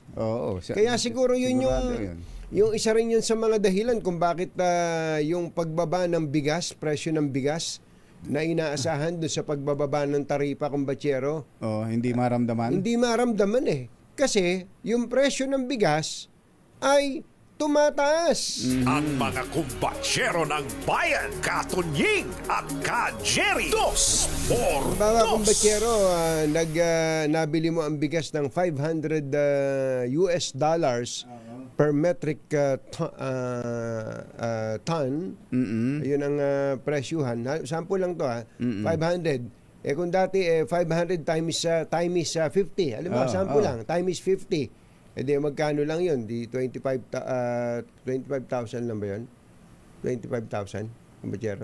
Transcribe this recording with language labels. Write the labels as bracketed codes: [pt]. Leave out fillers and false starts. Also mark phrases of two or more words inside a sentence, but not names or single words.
[tl] Kaya siguro yun yung isa rin yun sa mga dahilan kung bakit yung pagbaba ng bigas, presyo ng bigas, na inaasahan doon sa pagbababa ng taripa, kumbatsero. Hindi maramdaman? Hindi maramdaman eh. Kasi yung presyo ng bigas ay tumataas. Ang mga kumbatsero ng bayan, Katunying at Ka-Jerry. [es] Dos por [tl] Mga [es] dos. [tl] kumbatsero, nabili mo ang bigas ng $500 [en] US dollars per metric ton. [tl] Yun ang presyuhan. Sample lang to 500. Kung dati 500 times 50. Alam mo, sample lang, [en] time is [tl] 50. Di magkano lang yun? Di 25,000 lang ba yun? 25,000? Kumbatsero?